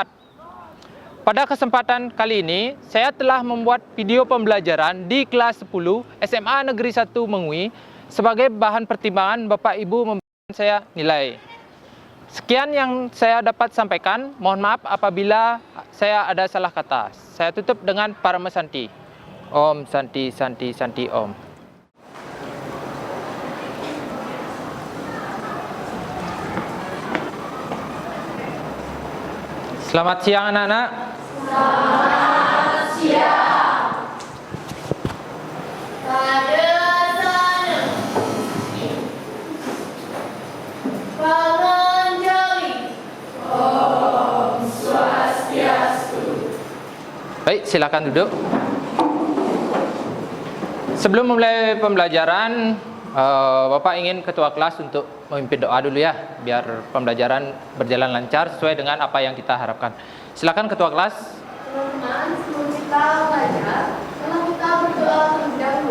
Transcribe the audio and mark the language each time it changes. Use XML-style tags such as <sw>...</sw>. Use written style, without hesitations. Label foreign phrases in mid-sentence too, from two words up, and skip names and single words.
<id>Pada kesempatan kali ini, saya telah membuat video pembelajaran di kelas 10 SMA Negeri 1 Mengui sebagai bahan pertimbangan Bapak Ibu memberikan saya nilai. Sekian yang saya dapat sampaikan. Mohon maaf apabila saya ada salah kata. Saya tutup dengan Parama Santi.</id> <sa>Om Santi Santi Santi Om.</sa> <id>Selamat siang anak-anak. Selamat siang. Pada sana Pamanjali.</id> <sa>Om Swastiastu.</sa> <id>Baik, silakan duduk. Sebelum memulai pembelajaran, Bapak ingin ketua kelas untuk memimpin doa dulu ya, biar pembelajaran berjalan lancar sesuai dengan apa yang kita harapkan. Silakan ketua kelas. Teman-teman, sebelum kita belajar, kalau kita berdoa terlebih dahulu.</id>